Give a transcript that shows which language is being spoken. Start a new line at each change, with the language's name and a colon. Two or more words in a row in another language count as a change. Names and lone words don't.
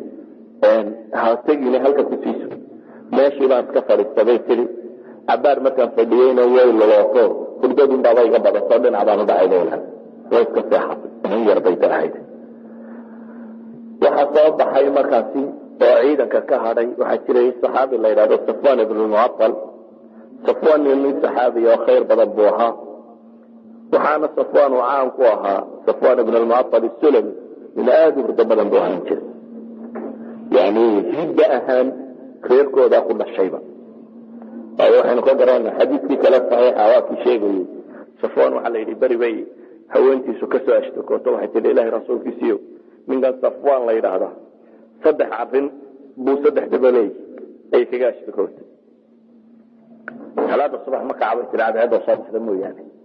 Somali: ha tegine halka ku siiso meeshii baan iska fadhiistabay tiri cabaar markaan fadhiyeyna way lolooto hurdadun baaba iga badato dhinac baan u dhacay bayla way iska seexatay inan yar bay daahayd waxaa soo baxay markaasi oo ciidanka ka hadhay waxaa jiray saxaabi la yidhahdo safwan ibn mucattal safwan nin saxaabi oo khayr badan buu ahaa waxaana safwan uu caan ku ahaa safwan ibn mucattal as-sulami min aad u hurdo badan buu ahaan jiray yani hidda ahaan reerkooda ku dhashayba waxaynu ka garanaa xadiidkii kale saxiixa waa kii sheegayey safwan waxaa la yidhi beri bay haweentiisu ka soo ashtakooto waxay tihi ilaahay rasuulkiisiiyo ninkan safwan la yidhaahdaa 3 arrin buu 3 dabaleey ay kaga ashtakootay salaada subax ma kacbay tiri cadceedda soo baxda mooyaane